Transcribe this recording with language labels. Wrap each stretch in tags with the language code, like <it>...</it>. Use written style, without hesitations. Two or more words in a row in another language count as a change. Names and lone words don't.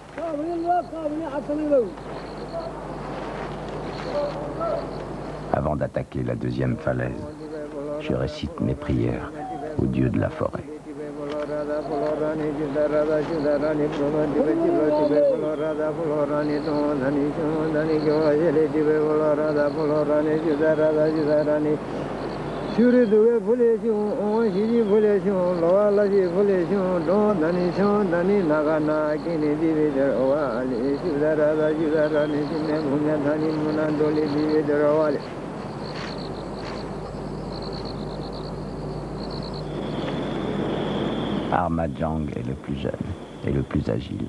<fr>Avant d'attaquer la deuxième falaise, je récite mes prières au dieu de la forêt. Polorani, Judarada, Judarani, Promandive, Polorada, Polorani, Doni, Dani, Gavajali, Dive, Polorada, Polorani, Judarada, Judarani, Shuri Duve, Pulation, Shiji Pulation, Loalaji Pulation, Don, Dani, Nagana, Kini, Dive, Owali, Judarada, Judarani, Munadani, Munandoli, Dive, Owali. Armajang est le plus jeune et le plus agile.</fr>